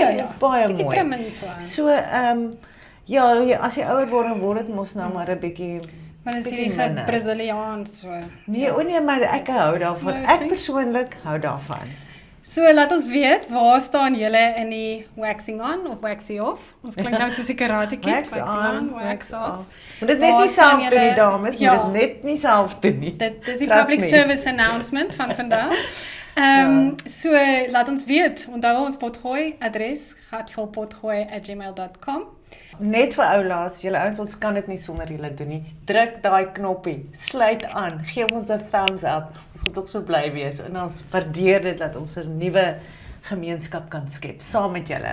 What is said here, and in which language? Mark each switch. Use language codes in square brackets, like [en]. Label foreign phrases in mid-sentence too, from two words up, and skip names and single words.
[af] ja, Dit is baie Bietjie mooi. trim en so aan. So ja, as jy ouer word, dan word dit mos nou maar 'n bietjie Maar dis bietjie hierdie minder. Braziliaans so. Nee, o nee, maar ek hou daarvan. Nou, Ek sien? persoonlik hou daarvan. So laat ons weet, waar staan julle in die [en] waxing on [af] of [en] waxing off? [af] Ons klink nou soos die karate kid, [en] Wax on, wax off. [af] Moet dit net Waar nie staan self doen nie, julle- dames. Moet Ja. dit net nie self doen nie. Dit is die [en] Trust public me. service announcement [af] van vandag. So laat ons weet, onthou ons potgooi adres gatvulpotgooi@gmail.com. Net vir oulaas, julle ouens, ons kan dit nie sonder julle doen nie. Druk daai knoppie, sluit aan, gee ons 'n [en] thumbs up. [af] Ons gaan tog so bly wees en ons waardeer dit dat ons 'n nuwe gemeenskap kan skep saam met julle.